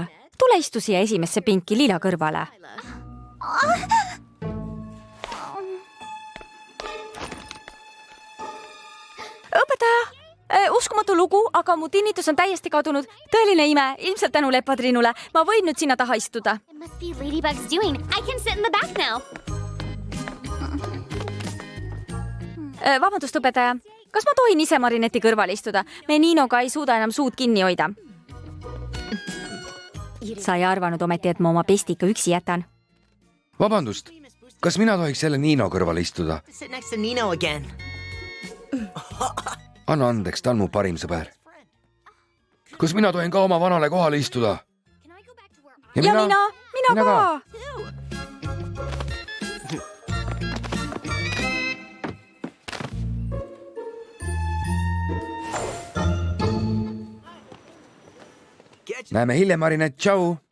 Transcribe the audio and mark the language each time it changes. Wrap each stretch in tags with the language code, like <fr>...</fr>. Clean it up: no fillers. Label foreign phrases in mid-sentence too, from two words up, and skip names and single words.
<et>Tule istu siia esimesse pinki Liila kõrvale. Õpetaja, uskumatu lugu, aga mu tinnitus on täiesti kadunud. Tõeline ime, ilmselt tänu Lepatriinule. Ma võin nüüd sinna taha istuda.</et> <en>It must be Ladybug's doing. I can sit in the back now.</en> <et>Vabandust, õpetaja. Kas ma tohin ise Marineti kõrval istuda? Me Niinoga ei suuda enam suud kinni hoida. Sa ei arvanud ometi, et ma oma pestika üksi jätan? Vabandust, kas mina tohiks jälle Niino kõrval istuda?</et> <en>Sit next to Nino again.</en> <et>Anna andeks, ta on mu parim sõber. Kas mina tohin ka oma vanale kohale istuda? Ja mina ka. Näeme hiljem, Marinet, tšau!</et>